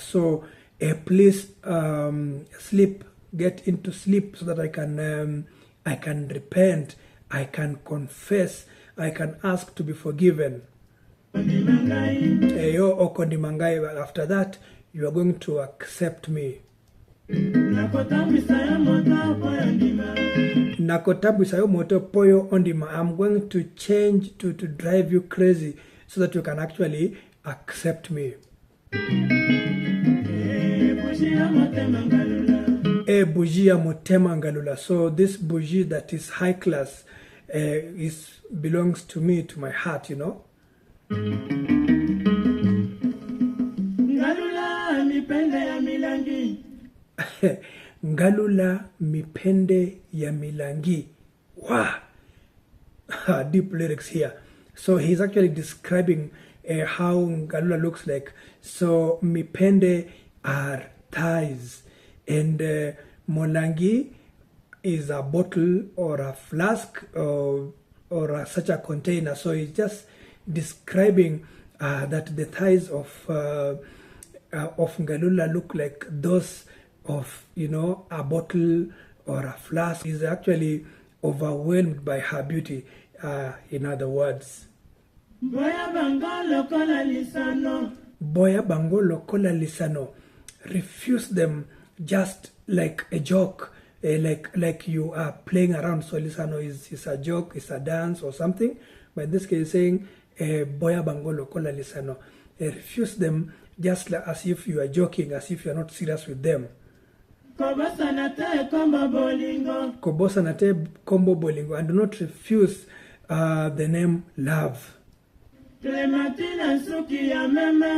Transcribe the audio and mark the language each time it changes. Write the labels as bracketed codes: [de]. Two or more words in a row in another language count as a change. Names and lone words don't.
[en] So please sleep, get into sleep so that I can repent, I can confess, I can ask to be forgiven. After that, you are going to accept me. [ln] Nakotabusayo moto poyo ondima. [en] I'm going to change to drive you crazy so that you can actually accept me. [ln] Bougie motema ngalula. [en] So this bougie that is high class belongs to me, to my heart, you know. [ln] Ngalula mipende ya milangi. Ngalula mipende ya milangi. [en] Wow. Deep lyrics here. So he's actually describing how Ngalula looks like. So mipende are thighs, and molangi is a bottle or a flask or such a container. So he's just describing that the thighs of Ngalula look like those of, you know, a bottle or a flask. He's actually overwhelmed by her beauty, in other words. [ln] Boya bango lokola lisano. Boya bango lokola lisano. [en] Refuse them just like a joke, like you are playing around. So lisano is a joke, it's a dance or something. But in this case, saying [ln] boya bango lokola lisano. [en] Refuse them just like as if you are joking, as if you are not serious with them. [ln] Kobosanate kombo bolingo. Kobosanate kombo bolingo. [en] And do not refuse the name love. [ln] Clementine suki ya meme.